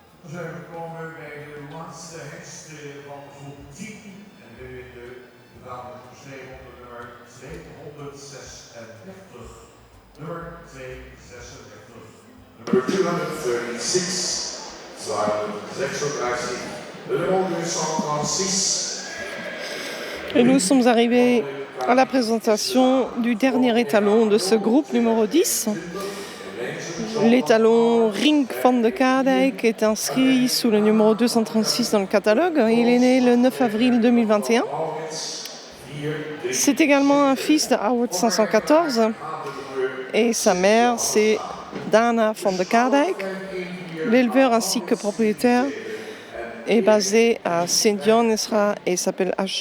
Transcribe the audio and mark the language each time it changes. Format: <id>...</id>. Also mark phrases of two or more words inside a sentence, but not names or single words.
<nl>zijn gekomen bij de laatste hengst van groep 10. En de naam wordt geschreven onder nummer 236. Nummer 236. Nummer 236. 236.</nl> <fr>Le numéro 236. Et nous sommes arrivés à la présentation du dernier étalon de ce groupe numéro 10. L'étalon Ring van de Kaardijk est inscrit sous le numéro 236 dans le catalogue. Il est né le 9 avril 2021. C'est également un fils de Howard 514 et sa mère c'est Dana van de Kaardijk. L'éleveur ainsi que propriétaire est basé à Sint-Jan-Esra et s'appelle H.</fr>